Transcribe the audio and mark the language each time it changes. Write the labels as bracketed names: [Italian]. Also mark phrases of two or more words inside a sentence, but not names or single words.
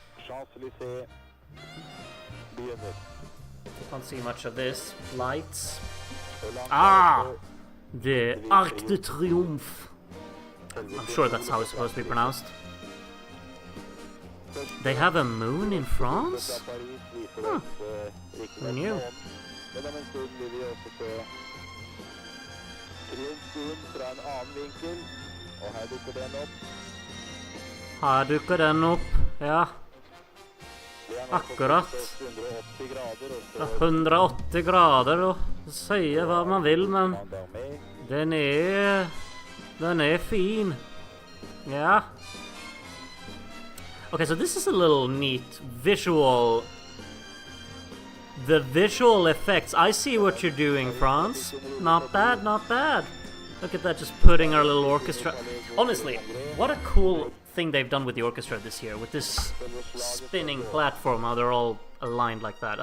[English] Can't see much of this. Lights. Ah! The Arc de Triomphe. I'm sure that's how it's supposed to be pronounced. They have a moon in France? Huh. Who knew? [Norwegian] Her dukker den opp, ja. Akkurat. 180 grader og sier hva man vil, men den er fin. Ja. [English] Okay, so this is a little neat visual. The visual effects. I see what you're doing, France. Not bad, not bad. Look at that, just putting our little orchestra. Honestly, what a cool thing they've done with the orchestra this year, with this spinning platform, how they're all aligned like that.